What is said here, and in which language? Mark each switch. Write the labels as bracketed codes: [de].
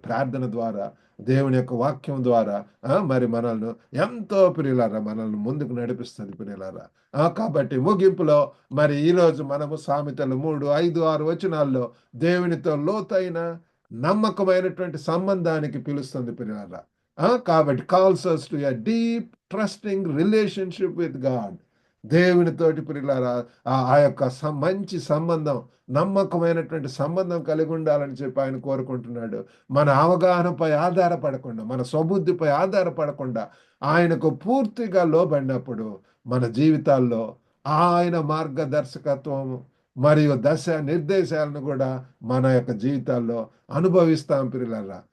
[te] ప్రార్థన ద్వారా, దేవుని యొక్క వాక్యం ద్వారా మరి మనల్ని ఎంతో ప్రియులారా మనల్ని ముందుకు నడిపిస్తుంది ప్రియులారా. కాబట్టి ముగింపులో మరి ఈరోజు మనము సామెతలు 3, 5, 6 వచనాల్లో దేవునితో లోతైన నమ్మకమైనటువంటి సంబంధానికి పిలుస్తుంది ప్రియులారా. [en] కాబట్టి calls us to a deep trusting relationship with God. [te] దేవునితోటి ప్రియులారా ఆ యొక్క మంచి సంబంధం, నమ్మకమైనటువంటి సంబంధం కలిగి ఉండాలని చెప్పి ఆయన కోరుకుంటున్నాడు. మన అవగాహనపై ఆధారపడకుండా, మన స్వబుద్ధిపై ఆధారపడకుండా ఆయనకు పూర్తిగా లోబడినప్పుడు మన జీవితాల్లో ఆయన మార్గదర్శకత్వం మరియు దశ నిర్దేశాలను కూడా మన యొక్క జీవితాల్లో అనుభవిస్తాం ప్రియులారా.